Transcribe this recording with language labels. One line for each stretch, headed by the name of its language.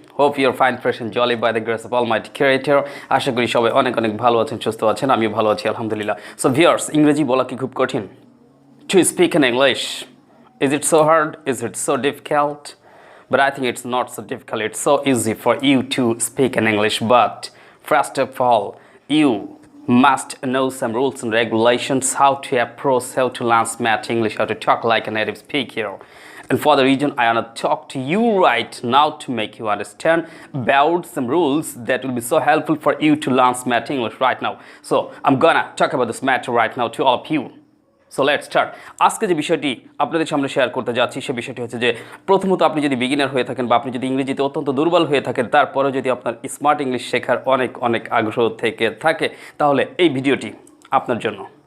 English: Hope you're fine, fresh and jolly by the grace of Almighty Creator.
Bangla: আশা করি সবাই অনেক অনেক ভালো আছেন, সুস্থ আছেন। আমিও ভালো আছি আলহামদুলিল্লাহ।
English: So viewers,
Bangla: ইংরেজি বলা কি খুব কঠিন?
English: To speak in English, is it so hard? Is it so difficult? But I think it's not so difficult. It's so easy for you to speak in English. But first of all, you must know some rules and regulations, how to approach, how to learn smart English, how to talk like a native speaker. And for the reason I want to talk to you right now to make you understand about some rules that will be so helpful for you to learn smart English right now. So I'm gonna talk about this matter right now to all of you. So let's start.
Bangla: আজকে যে বিষয়টি আপনাদের সামনে share করতে যাচ্ছি সে বিষয়টি হচ্ছে যে প্রথমত আপনি যদি বিগিনার হয়ে থাকেন বা আপনি যদি ইংরেজিতে অত্যন্ত দুর্বল হয়ে থাকেন, তারপরেও যদি আপনার স্মার্ট ইংলিশ শেখার অনেক অনেক আগ্রহ থেকে থাকে, তাহলে এই ভিডিওটি আপনার জন্য।